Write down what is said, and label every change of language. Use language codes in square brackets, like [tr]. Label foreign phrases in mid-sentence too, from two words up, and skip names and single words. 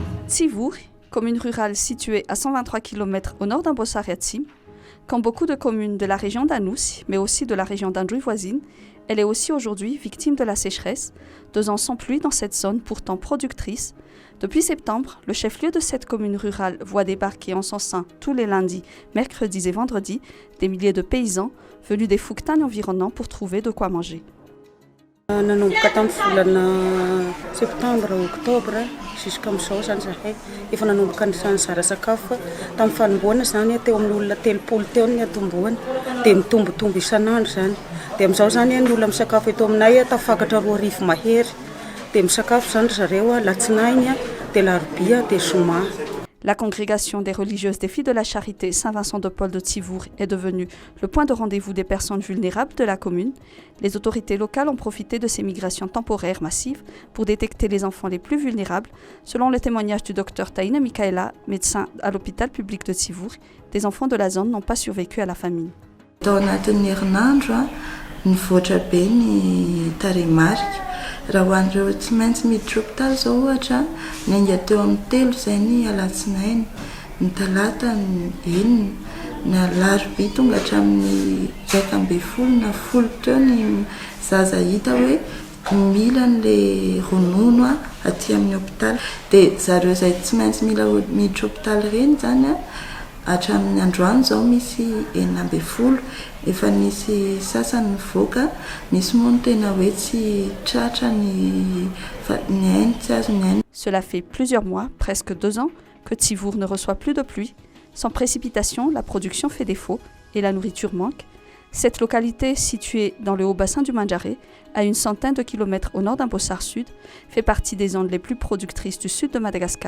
[fr] Tsivour, commune rurale située à 123 km au nord d'Ambossariatim, comme beaucoup de communes de la région d'Anous, mais aussi de la région d'Androuy voisine, elle est aussi aujourd'hui victime de la sécheresse, 2 ans sans pluie dans cette zone pourtant productrice. Depuis septembre, le chef-lieu de cette commune rurale voit débarquer en son sein tous les lundis, mercredis et vendredis des milliers de paysans venus des fougtanes environnants pour trouver de quoi manger. [mg] Nanomboka tamin'ny volana septambra oktobra jusk'am'izao zany zahay efa nanomboka ny zara sakafo tamin'ny fanomboana zany teo amin'ny olona 30 teo ny atomboana dia mitombotombo isan'andro zany dia amin'izao zany ny olona misakafo eto aminay tafakatra 2 arivo mahery dia misakafo zany zareo latsinainy dia larobia dia zoma. [fr] La congrégation des religieuses des filles de la charité Saint-Vincent de Paul de Tsivour est devenue le point de rendez-vous des personnes vulnérables de la commune. Les autorités locales ont profité de ces migrations temporaires massives pour détecter les enfants les plus vulnérables. Selon le témoignage du docteur Taïna Mikaela, médecin à l'hôpital public de Tsivour, des enfants de la zone n'ont pas survécu à la famine. [mg] Raha hoan'ireo tsy maintsy miditra hôpitaly zao ohatra ny ainga teo amin'ny 3 zay ny alatsinainy, ny talata ny 4, ny alarobia tonga hatramin'ny 20 na 10 teo ny zaza hita hoe mila n'le ronono aty amin'ny hôpitaly dia zareo zay tsy maintsy mila miditra hôpitaly reny zany hatramin'ny androany zao misy 9 efa nisy sasany mivoaka, misy moa tena hoe tsy tratra ny ainy tsy azo ny ainy. [fr] Cela fait plusieurs mois, presque 2 ans, que Tsivour ne reçoit plus de pluie. Sans précipitation, la production fait défaut et la nourriture manque. Cette localité, située dans le haut bassin du Mandjaré, à une centaine de kilomètres au nord d'Ambossar Sud, fait partie des zones les plus productrices du sud de Madagascar.